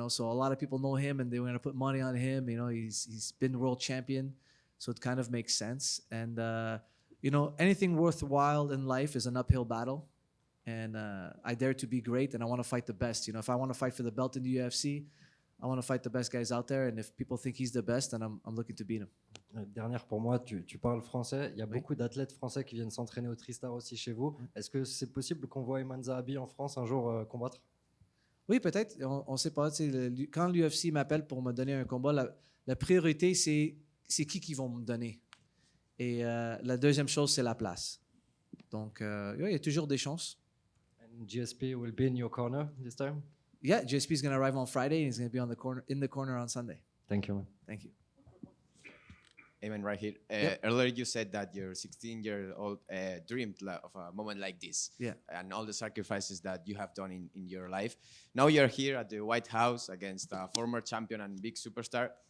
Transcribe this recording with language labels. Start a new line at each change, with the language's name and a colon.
English: So a lot of people know him, and they were going to put money on him. He's been world champion, so it kind of makes sense. And anything worthwhile in life is an uphill battle. And I dare to be great, and I want to fight the best. If I want to fight for the belt in the UFC, I want to fight the best guys out there. And if people think he's the best, then I'm looking to beat him.
French: Dernière pour moi, tu parles français. Il y a beaucoup d'athlètes français qui viennent s'entraîner au Tristar aussi chez vous. Est-ce que c'est possible qu'on voit Aiemann Zahabi en France un jour combattre? Oui, peut-être. On ne sait pas. Quand l'UFC m'appelle pour me donner un combat, la priorité, c'est qui vont me donner. Et la deuxième chose, c'est la place. Donc, il y a toujours des chances.
English: And GSP will be in your corner this time? Yeah, GSP is going to arrive on Friday, and he's going to be in the corner on Sunday. Thank you, man. Thank you. Amen, right here. Yep. Earlier you said that your 16-year-old dreamed of a moment like this, Yeah. and all the sacrifices that you have done in your life. Now you're here at the White House against a former champion and big superstar.